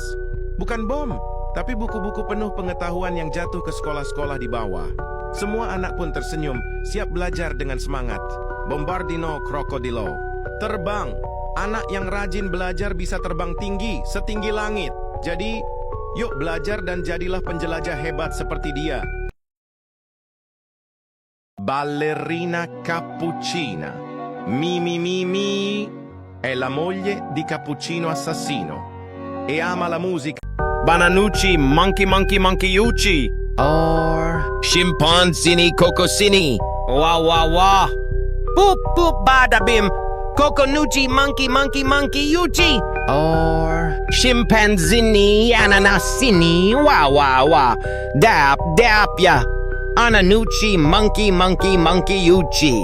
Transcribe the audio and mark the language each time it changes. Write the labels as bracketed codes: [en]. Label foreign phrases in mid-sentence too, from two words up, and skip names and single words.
[id] Bukan bom, tapi buku-buku penuh pengetahuan yang jatuh ke sekolah-sekolah di bawah. Semua anak pun tersenyum, siap belajar dengan semangat. Bombardino Krokodilo. Terbang. Anak yang rajin belajar bisa terbang tinggi, setinggi langit. Jadi, yuk belajar dan jadilah penjelajah hebat seperti dia. Ballerina Cappuccina. [it] Mimi è la moglie di Cappuccino Assassino e ama la musica. Bananucci, Monkeyucci. Or Scimpanzini Cocosini. Wah wah wah. Boop boop bada bim. Coconucci Monkeyucci. Or Scimpanzini Ananasini. Wah wah wah. Dap ya. Ananucci Monkeyucci.